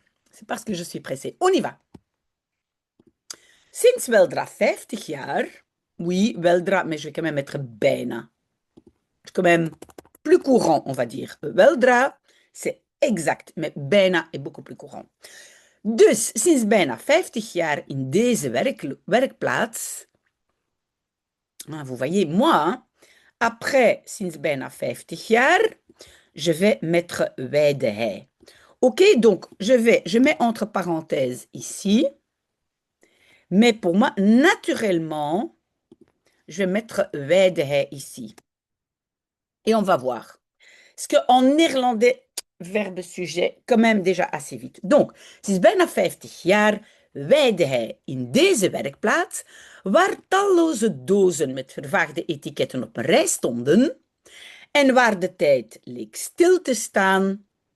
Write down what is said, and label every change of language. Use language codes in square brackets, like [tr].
[fr] C'est parce que je suis pressée. On y va. [nl] Sinds weldra 50 jaar. [fr] Oui, weldra, mais je vais quand même mettre bijna. C'est quand même plus courant, on va dire. Weldra, c'est exact, mais bijna est beaucoup plus courant. [nl] Dus sinds bijna 50 jaar in deze werkplaats. [fr] Vous voyez, moi, hein, après [nl] sinds bijna 50 jaar, [fr] je vais mettre [nl] weide hij. [fr] OK, donc je mets entre parenthèses ici. Mais pour moi, naturellement, je vais mettre [nl] weide hij [fr] ici. Et on va voir. Parce qu'en néerlandais, verbe sujet, quand même déjà assez vite. [nl] Donc, sinds bijna 50 jaar weide hij in deze werkplaats, waar talloze dozen met vervaagde etiketten op een rij stonden en waar de tijd leek stil te staan.